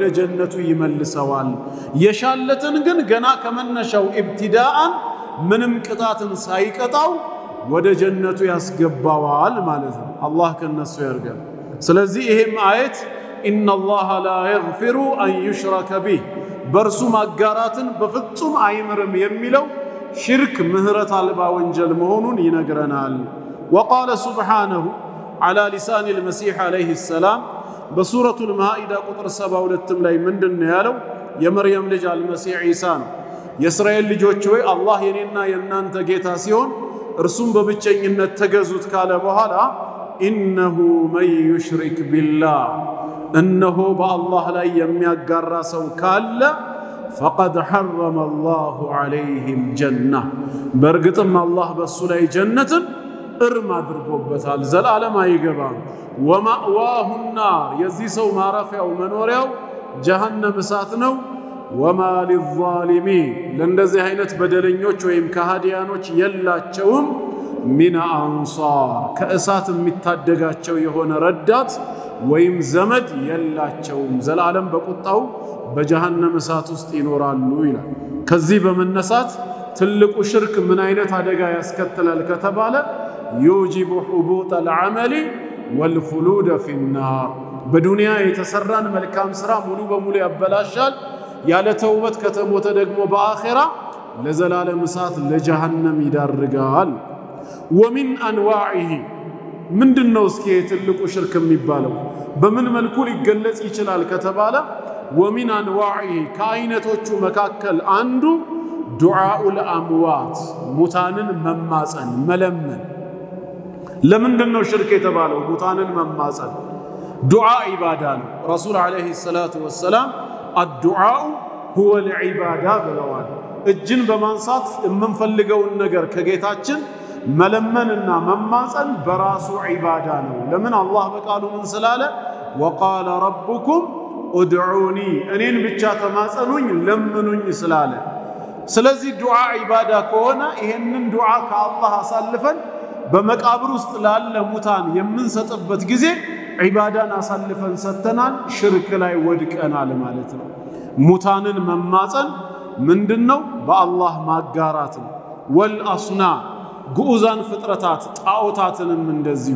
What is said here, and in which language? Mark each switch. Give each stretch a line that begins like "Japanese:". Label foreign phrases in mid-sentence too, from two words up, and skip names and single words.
Amharic: ጀነቱ ይመልሰዋል የሻለትን ግን ገና ከመነሻው ኢብቲዳአን ምንም ቅጣትን ሳይቀጣው ወደ ጀነቱ ያስገባዋል ማለት ነው አላህ ከነሱ ያርጋል ስለዚህ ይሄም አየት
Arabic: إن الله لا يغفر أن يشرك به
Amharic: በርሱ ማጋራትን በፍጹም አይምርም የሚለው ሽርክ ምህረት አልባ ወንጀል መሆኑን ይነግረናል
Arabic: وقال سبحانه على لسان المسيح عليه السلام بسورة المائدة قطر
Amharic: 72 ላይ ምንድነው ያለው የመርየም ልጅ አልመሲህ ኢሳ ነው የእስራኤል ልጆች ሆይ አላህ የኔና የናንተ ጌታ ሲሆን እርሱም በብቸኝነት ተገዙት ካለ በኋላ
Arabic: إنه من يشرك بالله
Amharic: እነሆ በአላህ ላይ የሚያጋራ ሰው ካለ
Arabic: فقد حرم الله عليه الجنة برغتم الله بسو
Amharic: ላይ ጀነትን እርም አድርጎበታል ዘላለም አይገባም
Arabic: ومأواه النار
Amharic: የዚህ ሰው ማረፊያው መኖሪያው ጀሃነም እሳት ነው
Arabic: وما للظالمين
Amharic: ለእንደዚህ አይነት በደለኞች ወይም ከሃዲያኖች የላቸውም
Arabic: من أنصار
Amharic: ከእሳት የሚታደጋቸው የሆነ ረዳት ወይም ዘመድ የላቸውም ዘላለም በቁጣው በጀሃነም እሳት ውስጥ ይኖራሉ ይላል ከዚህ በመነሳት ትልቁ ሽርክ ምን አይነት አደጋ ያስከትላል ከተባለ
Arabic: يوجب حبوط العمل والخلود في النار
Amharic: በዱንያ የተሰራን መልካም ስራ ሙሉ በሙሉ ያበላሻል ያለ ተውበት ከተሞተ ደግሞ በአኺራ ለዘላለም እሳት ለጀሃነም ይዳርጋል
Arabic: ومن انواعه
Amharic: ምንድነው እስኪ ትልቁ ሽርክ የሚባለው በምን መልኩ ሊገለጽ ይችላል ከተባለ
Arabic: ومن انواعه
Amharic: ከአይነቶቹ መካከል አንዱ
Arabic: دعاء الاموات
Amharic: ሙታንን መማጸን መለመን ለምንድነው ሽርክ የተባለው ሙታንን መማጸን
Arabic: دعاء عباده رسول عليه الصلاه والسلام الدعاء هو العباده
Amharic: ብለዋል እጅን በማንሳት የምንፈልገውን ነገር ከጌታችን መለመንና መማጸን በራሱ ዒባዳ ነው ለምን አላህ በቃሉ ምን ስላለ وقال
Arabic: ربكم ادعوني
Amharic: እኔን ብቻ ተማጸኑኝ ለምኑኝ ስላለ ስለዚህ ዱዓ ዒባዳ ከሆነ ይሄንን ዱዓ ከአላህ አሳልፈን በመቃብር ውስጥ ላለ ሙታን የምንሰጥበት ጊዜ ዒባዳን አሳልፈን ሰተናል ሽርክ ላይ ወድቀናል ማለት ነው ሙታንን መማጸን ምንድነው በአላህ ማጋራት ነው ወልአስና ጉኡዛን ፍጥረታት ጣዖታትንም እንደዚሁ